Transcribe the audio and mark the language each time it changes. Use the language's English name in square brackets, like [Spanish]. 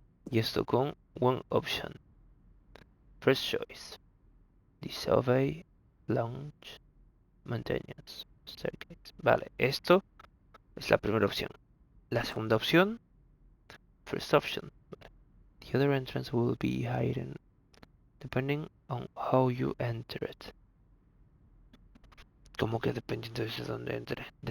[Spanish] Y esto con [English] One Option. First Choice. Disobey. Launch. Maintenance. Staircase. [Spanish] Vale, esto es la primera opción. La segunda opción. [English] First option. The other entrance will be hidden depending on how you enter it. [Spanish] ¿Cómo que dependiendo desde dónde entre?